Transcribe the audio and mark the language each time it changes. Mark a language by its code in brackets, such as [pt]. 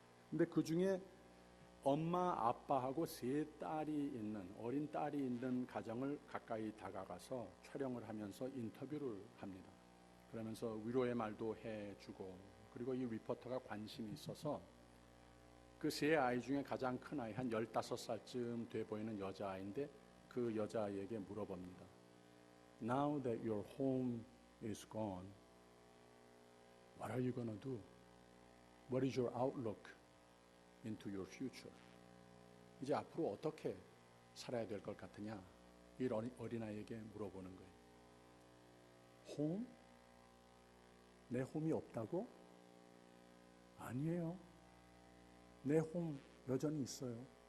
[ko] 근데 그 중에 엄마, 아빠하고 세 딸이 있는, 어린 딸이 있는 가정을 가까이 다가가서 촬영을 하면서 인터뷰를 합니다. 그러면서 위로의 말도 해주고, 그리고 이 리포터가 관심이 있어서 그 세 아이 중에 가장 큰 아이, 한 15살쯤 돼 보이는 여자아이인데 그 여자아이에게 물어봅니다. [en] Now that your home is gone, what are you going to do? What is your outlook into your future? [ko] 이제 앞으로 어떻게 살아야 될 것 같으냐? 이 어린아이에게 물어보는 거예요. 홈? 내 홈이 없다고? 아니에요. 내 홈 여전히 있어요.